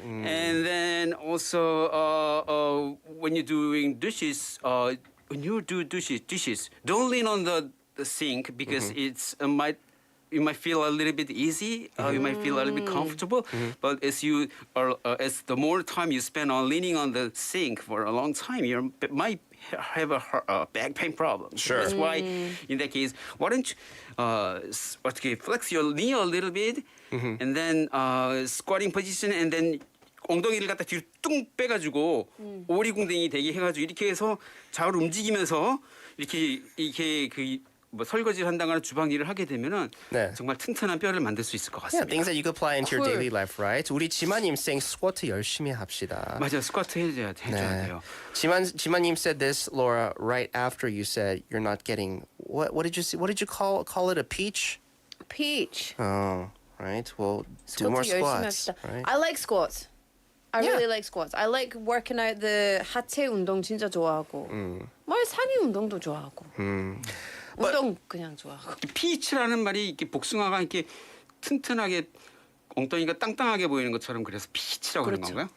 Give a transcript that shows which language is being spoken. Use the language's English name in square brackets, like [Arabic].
[English] And then also when you're doing dishes, when you do dishes, don't lean on the sink because you might feel a little bit easy. You might feel a little bit comfortable. But as the more time you spend on leaning on the sink for a long time, you might have a back pain problem. Sure. That's why, in that case, why don't you flex your knee a little bit, and then [Korean] squatting position, and then 엉덩이를 갖다 뒤로 뚱 빼가지고 오리궁뎅이 되게 해가지고 이렇게 해서 좌우로 움직이면서 이렇게 뭐 설거지를 한다거나 주방 일을 하게 되면은 정말 튼튼한 뼈를 만들 수 있을 것 [English] Yeah, [Korean] 같습니다. [English] things that you could apply into your daily life, right? [Korean] 우리 지마님 [English] saying [Korean] 스쿼트 열심히 합시다. 맞아요, 스쿼트 해줘야 돼요. [English] 지마님 said this, Laura, right after you said you're not getting what did you say? What did you call it? A peach? Peach. Oh, right. Well, do more squats. Right? I like squats. I really like squats. I like working out the [Korean] 하체 운동 진짜 좋아하고. 산이 운동도 좋아하고. 운동 그냥 좋아하고. 피치라는 말이 이렇게 복숭아가 이렇게 튼튼하게 엉덩이가 땅땅하게 보이는 것처럼 그래서 피치라고 하는 건가요?